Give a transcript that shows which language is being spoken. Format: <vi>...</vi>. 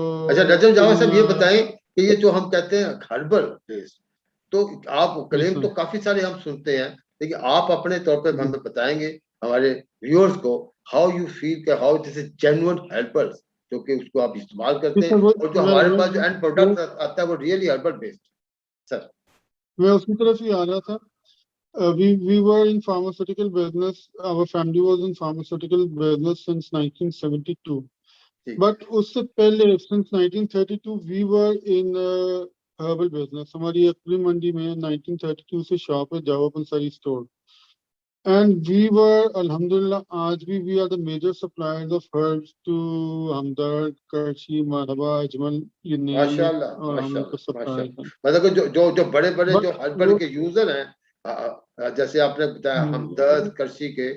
<hi>अच्छा नजम जावा साहब, ये बताएं कि ये जो हम कहते हैं हर्बल बेस्ड, तो आप क्लेम तो काफी सारे हम सुनते हैं, लेकिन आप अपने तौर पे हमें बताएंगे हमारे व्यूअर्स को</hi> <en>how you feel</en> <hi>कि</hi> <en>how this is genuine herbal,</en> <hi>जो कि उसको आप इस्तेमाल करते हैं और जो हमारे पास जो एंड प्रोडक्ट आता है वो रियली हर्बल बेस्ड. सर, मैं उसी तरफ ही आ रहा था.</hi> <en>We were in pharmaceutical business. Our family was in pharmaceutical business since 1972. But</en> <hi>उससे पहले</hi> <en>since 1932 we were in herbal business.</en> <hi>हमारी अकली मंडी में 1932 से शॉप है, जावा पंसारी store.</hi> <en>And we were, alhamdulillah,</en> <hi>आज भी</hi> <en>we are the major suppliers of herbs to Hamdard, Karachi, Marwa, Ajmal, you name it. माशाल्लाह</en> <hi>और हम उनको माशाल्लाह. supply हैं. मतलब जो बड़े जो हर्बल के यूजर हैं, जैसे आपने बताया हमदर्द, करची के,</hi>